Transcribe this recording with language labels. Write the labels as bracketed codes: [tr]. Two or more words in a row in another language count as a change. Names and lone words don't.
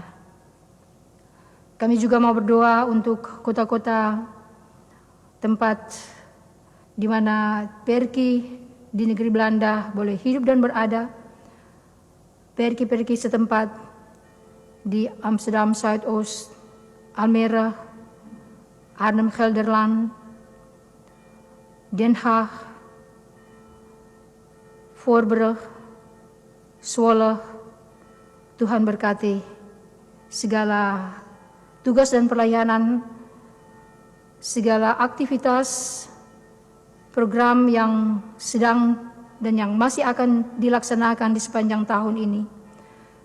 [id] Kami juga mau berdoa untuk kota-kota tempat di mana perki di negeri Belanda boleh hidup dan berada, perki-perki setempat di Amsterdam Zuidoost, Almere, Arnhem Gelderland, Den Haag, Voorburg, Zwolle. Tuhan berkati segala tugas dan pelayanan, segala aktivitas, program yang sedang dan yang masih akan dilaksanakan di sepanjang tahun ini.